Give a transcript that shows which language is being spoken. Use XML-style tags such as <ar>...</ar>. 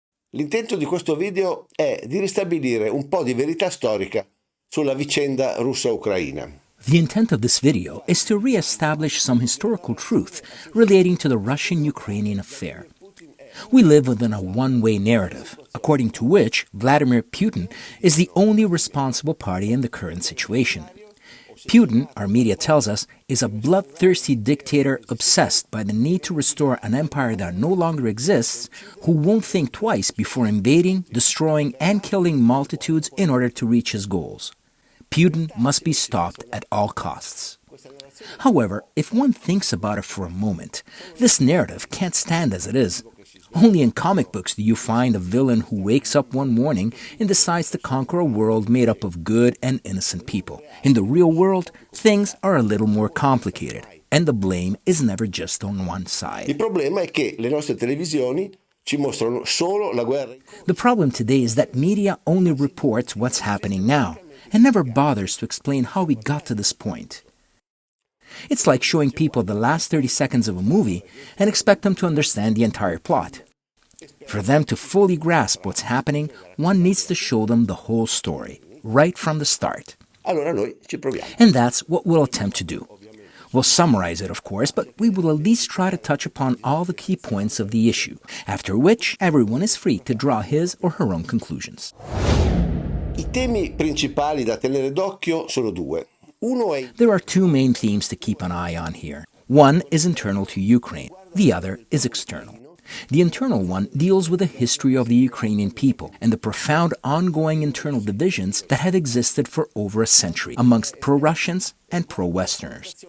<it>L'intento di questo video è di ristabilire un po' di verità storica sulla vicenda russa-ucraina.</it> <en>The intent of this video is to re-establish some historical truth relating to the Russian-Ukrainian affair. We live within a one-way narrative, according to which Vladimir Putin is the only responsible party in the current situation. Putin, our media tells us, is a bloodthirsty dictator obsessed by the need to restore an empire that no longer exists, who won't think twice before invading, destroying, and killing multitudes in order to reach his goals. Putin must be stopped at all costs. However, if one thinks about it for a moment, this narrative can't stand as it is. Only in comic books do you find a villain who wakes up one morning and decides to conquer a world made up of good and innocent people. In the real world, things are a little more complicated, and the blame is never just on one side.</en> <it>Il problema è che le nostre televisioni ci mostrano solo la guerra.</it> <en>The problem today is that media only reports what's happening now, and never bothers to explain how we got to this point. It's like showing people the last 30 seconds of a movie and expect them to understand the entire plot. For them to fully grasp what's happening, one needs to show them the whole story, right from the start.</en> <it>Allora noi ci proviamo.</it> <en>And that's what we'll attempt to do. We'll summarize it, of course, but we will at least try to touch upon all the key points of the issue, after which everyone is free to draw his or her own conclusions.</en> <it>I temi principali da tenere d'occhio sono due.</it> <en>There are two main themes to keep an eye on here. One is internal to Ukraine. The other is external. The internal one deals with the history of the Ukrainian people and the profound ongoing internal divisions that had existed for over a century amongst pro-Russians and pro-Westerners.</en>